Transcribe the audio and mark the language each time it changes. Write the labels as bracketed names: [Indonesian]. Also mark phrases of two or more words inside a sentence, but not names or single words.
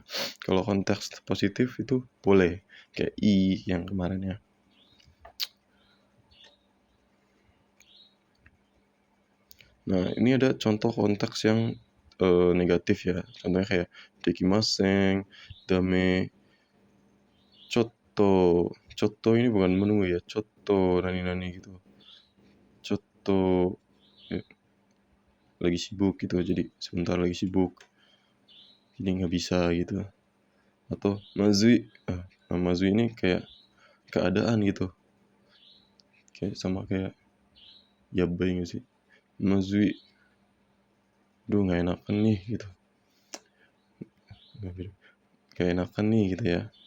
[Indonesian] Kalau konteks positif itu boleh, kayak I yang kemarin ya. Nah, ini ada contoh konteks yang negatif ya. Contohnya kayak dekimaseng, [Japanese] だめ、ちょっと. [Indonesian] Chotto ini bukan menu ya, [Japanese] ちょっと何々 [Indonesian] gitu. Chotto lagi sibuk gitu, jadi sebentar lagi sibuk, jadi nggak bisa gitu. Atau mazui, mazui ini kayak keadaan gitu, kayak sama kayak yabai nggak sih, mazui, duh nggak enakan nih gitu, kayak enakan nih gitu ya.